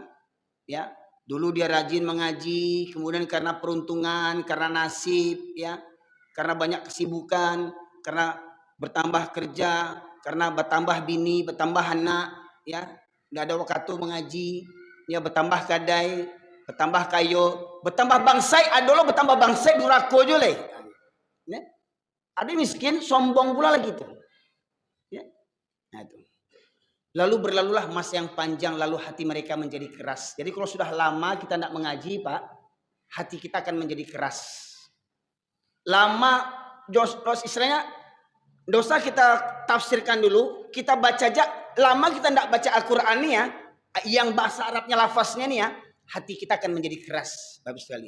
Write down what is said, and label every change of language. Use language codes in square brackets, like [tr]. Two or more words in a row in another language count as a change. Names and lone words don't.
[id] Ya, dulu dia rajin mengaji, kemudian karena peruntungan, karena nasib, ya, karena banyak kesibukan, karena bertambah kerja, karena bertambah bini, bertambah anak, ya, tidak ada waktu mengaji, ya, bertambah kadai, [min] bertambah kayo, bertambah bangsai, adolo bertambah bangsai durako jole. [id] Ya. Ada miskin, sombong pula lagi itu. Ya. Nah, itu. Lalu berlalulah masa yang panjang, lalu hati mereka menjadi keras. Jadi kalau sudah lama kita tidak mengaji, Pak, hati kita akan menjadi keras. Lama, istilahnya, dosa kita tafsirkan dulu, kita baca aja, lama kita tidak baca Al-Quran nih ya, yang bahasa Arabnya lafaznya nih ya, hati kita akan menjadi keras, Bapak sekalian.